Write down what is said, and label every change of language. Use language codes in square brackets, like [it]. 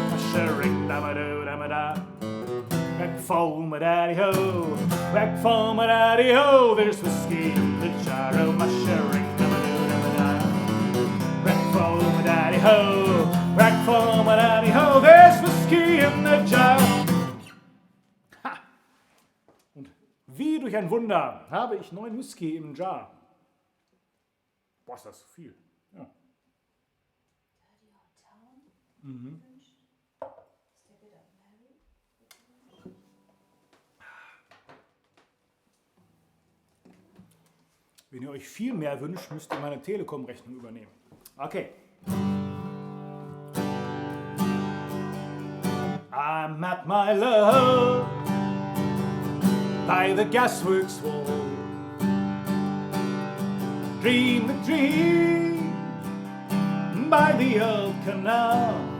[en] A shirring, da-ma-do-da-ma-da. Whack for my daddy ho, whack for my daddy ho. There's whiskey in the jar. Oh, my shirring, da-ma-do-da-ma-da. Whack for my daddy ho, whack for my daddy ho. There's whiskey in the jar. Ha! [de] Und wie durch ein Wunder habe ich 9 Whisky im Jar. Boah, ist das so viel. Ja. Mhm. Wenn ihr euch viel mehr wünscht, müsst ihr meine Telekom-Rechnung übernehmen. [en] Okay. I met my love by the gasworks wall. Dream the dream by the old canal.